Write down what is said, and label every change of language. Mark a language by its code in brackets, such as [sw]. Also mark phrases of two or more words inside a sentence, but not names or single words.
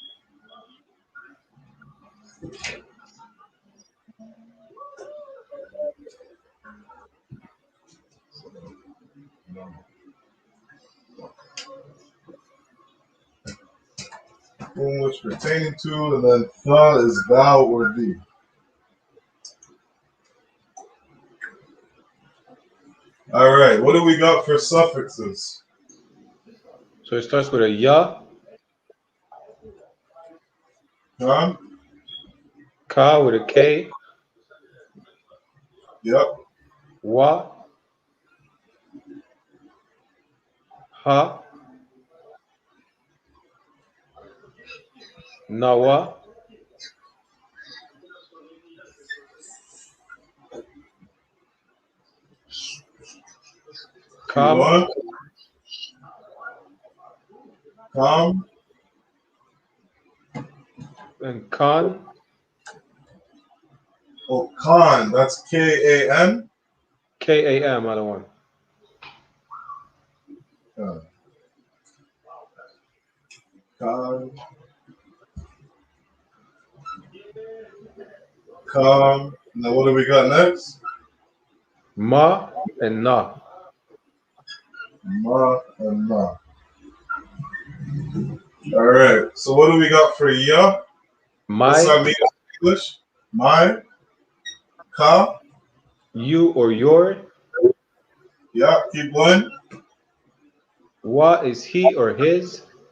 [en] Whom which pertaining to, and then tha is thou or thee. All right. What do we got for suffixes? So it starts with a ya, Kan. ka with a K, Yep. wa, ha, nawa, kam, One. Kam. and kan, Oh, Khan. That's K-A-N. K-A-M, other one. Khan. Kam. Now what do we got next? Ma and na. Ma and na. All right. So what do we got for ya? What's that My, mean in English? My. Ka. you or your. Yeah. Keep going. Wa is he or his.